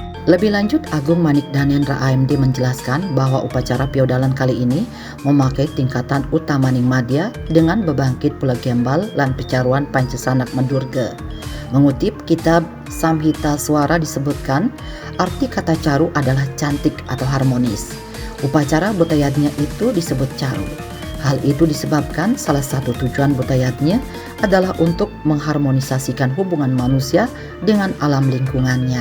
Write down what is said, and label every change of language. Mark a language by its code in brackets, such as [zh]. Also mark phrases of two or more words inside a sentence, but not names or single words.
[id] Lebih lanjut, Agung Manik Danendra AMD menjelaskan bahwa upacara piodalan kali ini memakai tingkatan utamaning madya dengan bebangkit pula gembal lan pecaruan pancesanak mendurga. Mengutip kitab Samhita Swara disebutkan, arti kata caru adalah cantik atau harmonis. Upacara butayatnya itu disebut caru. Hal itu disebabkan salah satu tujuan butayatnya adalah untuk mengharmonisasikan hubungan manusia dengan alam lingkungannya.